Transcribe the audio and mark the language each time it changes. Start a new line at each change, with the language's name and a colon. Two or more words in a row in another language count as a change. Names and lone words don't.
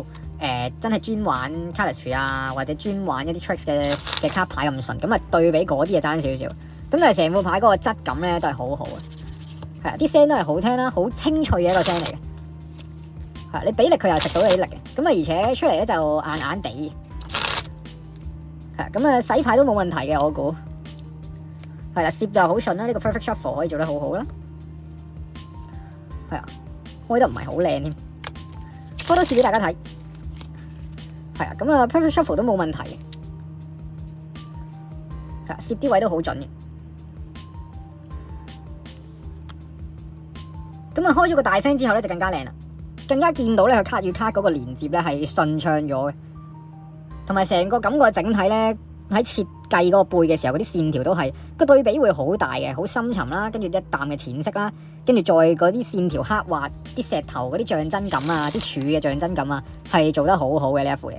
Cantonese: 真係專玩 cardistry 啊，或者專玩一啲 tricks 嘅卡牌咁順，咁啊對比嗰啲就爭少少。咁但係成副牌嗰個質感咧都係好好啊，係啊，啲聲都係好聽啦，好清脆嘅一個聲嚟嘅。係你俾力佢又食到你啲力嘅，咁啊而且出嚟咧就硬硬地。係咁啊洗牌都冇問題嘅，我估。係啦，攝就好順啦，呢個
English: perfect shuffle
Cantonese: 可以做得好好啦。係啊，開得唔係好靚添，開多次俾大家睇。係啊，咁啊
English: perfect shuffle
Cantonese: 都冇問題嘅，係啊，攝啲位都好準嘅。咁啊開咗個大 fan 之後咧就更加靚啦，更加見到咧佢卡與卡嗰個連接咧係順暢咗嘅，同埋成個感覺整體咧喺設計嗰個背嘅時候嗰啲線條都係個對比會好大嘅，好深沉啦，跟住一淡嘅淺色啦，跟住再嗰啲線條刻畫啲石頭嗰啲象真感啊，啲柱嘅象真感啊，係做得好好嘅呢一副嘢。